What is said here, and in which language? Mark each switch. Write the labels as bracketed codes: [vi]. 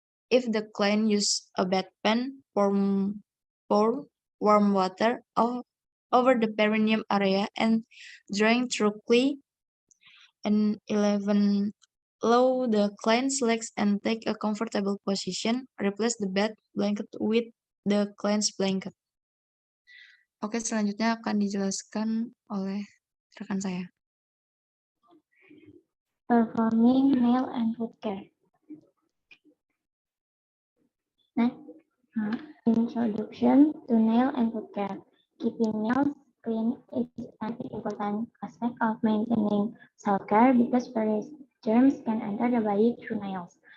[en] If the client uses a bedpan, pour warm water over the perineum area and drying thoroughly. And 11. Lower the client's legs and take a comfortable position. Replace the bed blanket with the client's blanket. [id] Oke, selanjutnya akan dijelaskan oleh rekan saya. [en] Performing nail and foot care. Next, introduction to nail and foot care. Keeping nails clean is an important aspect of maintaining self-care because various germs can enter the body through nails.